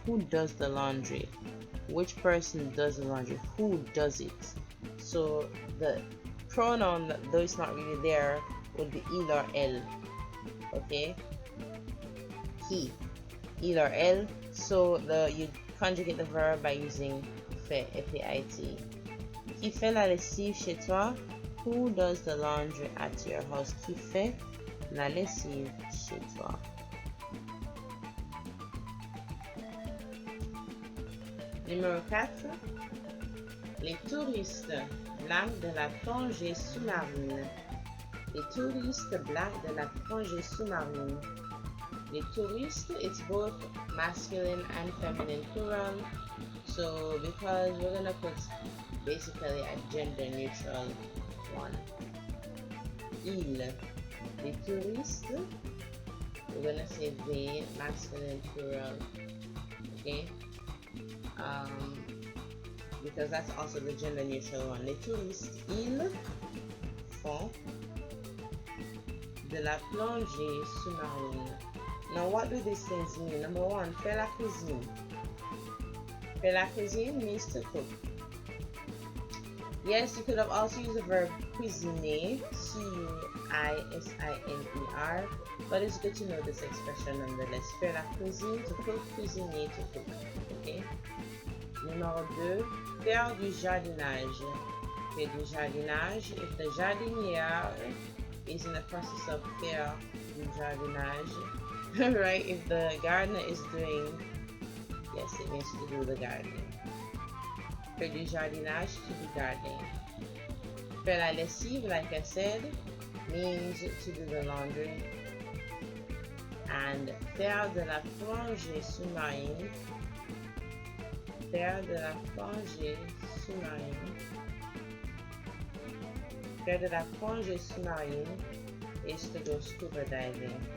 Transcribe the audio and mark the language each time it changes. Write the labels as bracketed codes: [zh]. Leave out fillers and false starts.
[en] Who does the laundry? Which person does the laundry? Who does it? So the pronoun, though it's not really there, would be il or elle. Okay? He. Il or elle. So you conjugate the verb by using fait, FAIT. [fr] Qui fait la lessive chez toi? [en] Who does the laundry at your house? [fr] Qui fait la lessive chez toi? Numéro 4. Les touristes blancs de la plongée sous-marine. Les touristes blancs de la plongée sous-marine. Les touristes, [en] it's both masculine and feminine plural. So because we're going to put basically a gender neutral one. Il. [fr] Les touristes, [en] we're going to say they, masculine plural. Okay? Because that's also the gender neutral one. [fr] Les touristes, ils font de la plongée sous-marine. [en] Now, what do these things mean? Number 1, faire la cuisine. [fr] Faire la cuisine [en] means to cook. Yes, you could have also used the verb cuisiner, C-U-I-S-I-N-E-R, but it's good to know this expression nonetheless. [fr] Faire la cuisine, [en] to cook, [fr] cuisiner, to cook. [en] Okay? [fr] Numéro 2, faire du jardinage. Faire du jardinage. [en] If the jardinière is in the process of [fr] faire du jardinage, [en] right? If the gardener is doing, yes, it means to do the gardening. [fr] Faire du jardinage, [en] to do gardening. [fr] Faire la lessive, [en] like I said, means to do the laundry. [fr] And faire de la plongée sous-marine. Faire de la plongée sous-marine. Faire de la plongée sous-marine [en] is to go scuba diving.